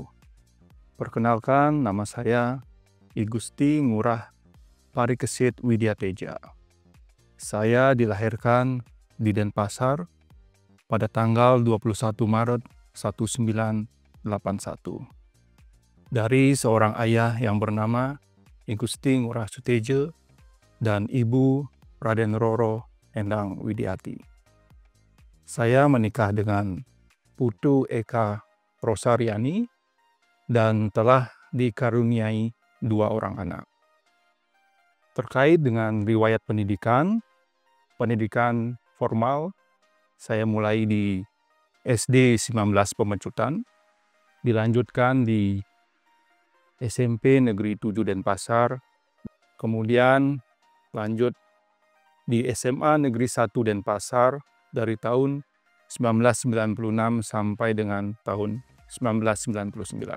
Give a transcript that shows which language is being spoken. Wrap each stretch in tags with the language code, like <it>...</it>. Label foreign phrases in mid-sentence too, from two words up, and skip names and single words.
<id>Perkenalkan, nama saya I Gusti Ngurah Parikesit Widyateja. Saya dilahirkan di Denpasar pada tanggal 21 Maret 1981. Dari seorang ayah yang bernama I Gusti Ngurah Suteja dan Ibu Raden Roro Endang Widiati. Saya menikah dengan Putu Eka Rosariani dan telah dikaruniai 2 orang anak. Terkait dengan riwayat pendidikan formal, saya mulai di SD 19 Pemecutan, dilanjutkan di SMP Negeri 7 Denpasar, kemudian lanjut di SMA Negeri 1 Denpasar dari tahun 1996 sampai dengan tahun 1999.</id>